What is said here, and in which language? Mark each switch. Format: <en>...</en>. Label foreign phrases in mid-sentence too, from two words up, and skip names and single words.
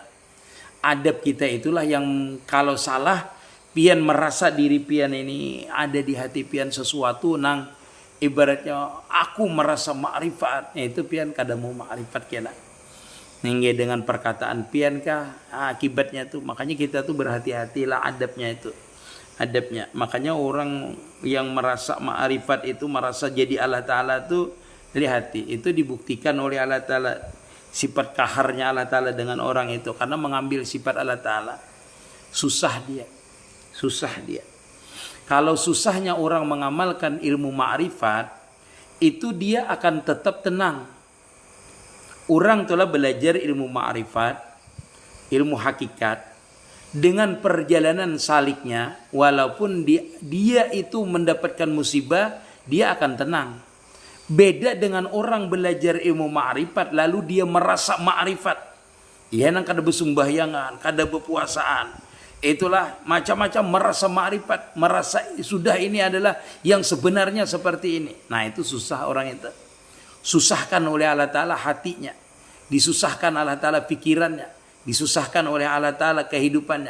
<bjn>Adab kita itulah yang kalau salah pian merasa diri pian ini ada di hati pian sesuatu nang ibaratnya aku merasa ma'rifat, itu pian kada mau ma'rifat kena. Nengge dengan perkataan pian kah akibatnya tuh, makanya kita tuh berhati-hatilah adabnya itu.</bjn> <id>Adabnya. Makanya orang yang merasa ma'rifat itu merasa jadi Allah Ta'ala itu dari hati. Itu dibuktikan oleh Allah Ta'ala. Sifat kaharnya Allah Ta'ala dengan orang itu. Karena mengambil sifat Allah Ta'ala. Susah dia. Susah dia. Kalau susahnya orang mengamalkan ilmu ma'rifat, itu dia akan tetap tenang. Orang telah belajar ilmu ma'rifat, ilmu hakikat, dengan perjalanan saliknya, walaupun dia itu mendapatkan musibah, dia akan tenang. Beda dengan orang belajar ilmu ma'rifat lalu dia merasa ma'rifat.</id> <bjn>Ia nang kada besumbahyangan, kada berpuasaan.</bjn> <id>Itulah macam-macam merasa ma'rifat, merasa sudah ini adalah yang sebenarnya seperti ini. Nah, itu susah orang itu. Susahkan oleh Allah Ta'ala hatinya. Disusahkan Allah Ta'ala pikirannya. Disusahkan oleh Allah Ta'ala kehidupannya.</id>